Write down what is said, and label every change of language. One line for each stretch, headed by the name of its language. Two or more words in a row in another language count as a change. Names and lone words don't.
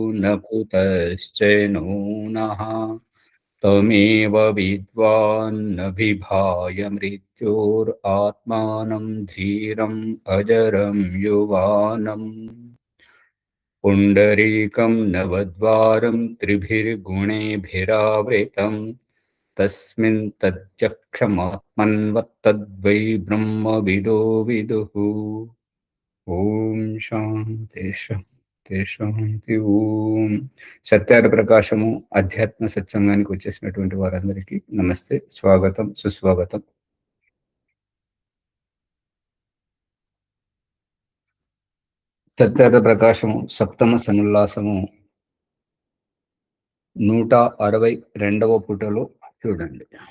Sanskrit: न कुतश्चैनो नः तमेव विद्वान्न बिभाय मृत्योरात्मानं धीरम् अजरं युवानम् पुण्डरीकं नवद्वारं त्रिभिर्गुणैभिरावृतं तस्मिन् तच्चक्षमात्मन्वत्तद्वै ब्रह्मविदो विदुः। ఓం శాంతి శాంతి శాంతి.
Telugu: ఓం సత్యార ప్రకాశము అధ్యాత్మ సత్సంగానికి వచ్చేసినటువంటి వారందరికీ నమస్తే, స్వాగతం, సుస్వాగతం. సత్యార ప్రకాశము సప్తమ సముల్లాసము 162వ పుటలో చూడండి.